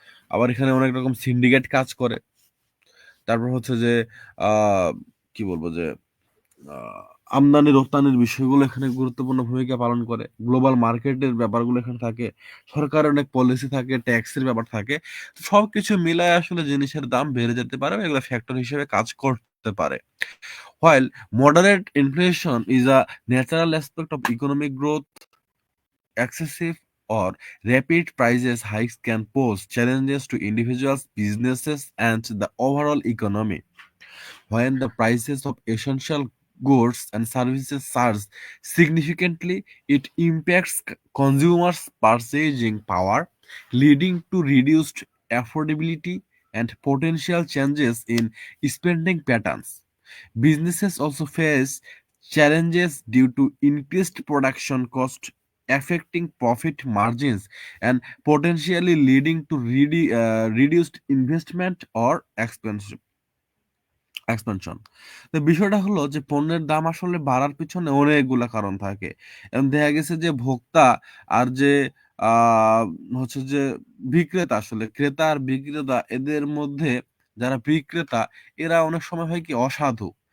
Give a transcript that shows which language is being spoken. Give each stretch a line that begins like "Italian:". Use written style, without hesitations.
Bangla: আবার এখানে অনেক রকম সিন্ডিকেট কাজ করে। তারপর হচ্ছে যে আ কি বলবো যে আমদানি রপ্তানির বিষয়গুলো এখানে গুরুত্বপূর্ণ ভূমিকা পালন করে। গ্লোবাল মার্কেটের ব্যাপারগুলো এখানে থাকে। সরকারের অনেক পলিসি থাকে, ট্যাক্সের ব্যাপার থাকে। তো সবকিছু মিলায় আসলে জিনিসের দাম বেড়ে যেতে পারে, এগুলো ফ্যাক্টর হিসেবে কাজ করতে পারে।
English: While moderate inflation is a natural aspect of economic growth, excessive or rapid prices hikes can pose challenges to individuals, businesses, and the overall economy. When the prices of essential goods and services surge significantly, it impacts consumers' purchasing power, leading to reduced affordability and potential changes in spending patterns. Businesses also face challenges due to increased production cost, affecting profit margins and potentially leading to reduced investment or expansion.
Bangla: তো বিষয়টা হলো যে পণ্যের দাম আসলে বাড়ার পিছনে অনেকগুলা কারণ থাকে। এবং দেখা গেছে যে ভোক্তা আর যে আ হচ্ছে যে বিক্রেতা, আসলে ক্রেতা আর বিক্রেতা এদের মধ্যে যারা বিক্রেতা এরা অনেক সময় হয় কি অসাধু।